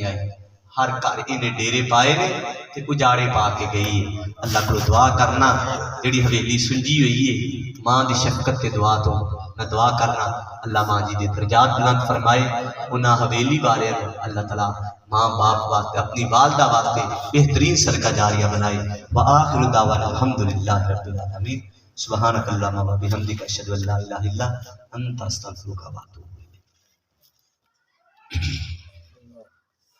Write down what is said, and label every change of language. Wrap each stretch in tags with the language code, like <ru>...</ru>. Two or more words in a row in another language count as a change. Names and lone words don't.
<pa>آئی ہر گھر انہیں ڈیرے پائے نے تے اجاڑے پا کے گئی ہے اللہ کو دعا کرنا جہڑی حویلی سُنجی ہوئی ہے ماں کی شفقت تے دعا تو میں دعا کرنا اللہ ماں جی دے درجات بلند فرمائے اُنہاں حویلی والے اللہ تعالیٰ ماں باپ واسطے اپنی والدہ واسطے بہترین صدقہ جاریہ بنائے</pa> <ar>وآخر دعوانا الحمد لله رب العالمين سبحانك اللهم وبحمدك أشهد أن لا إله إلا أنت أستغفرك وأتوب إليك.</ar>